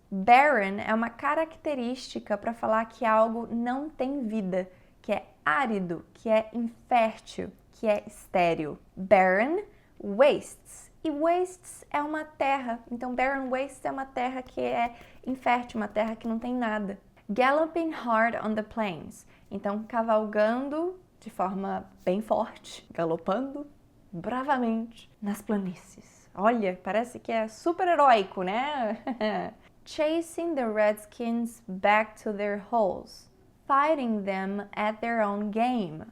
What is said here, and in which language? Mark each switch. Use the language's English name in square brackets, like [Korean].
[Portuguese] Barren é uma característica para falar que algo não tem vida, que é árido, que é infértil, que é estéril. [English] Barren wastes. [Portuguese] E wastes é uma terra. Então, [English] barren wastes [Portuguese] é uma terra que é infértil, uma terra que não tem nada. [English] Galloping hard on the plains. [Portuguese] Então, cavalgando de forma bem forte, galopando bravamente nas planícies. Olha, parece que é super heróico, né? [English] Chasing the Redskins back to their holes. Fighting them at their own game.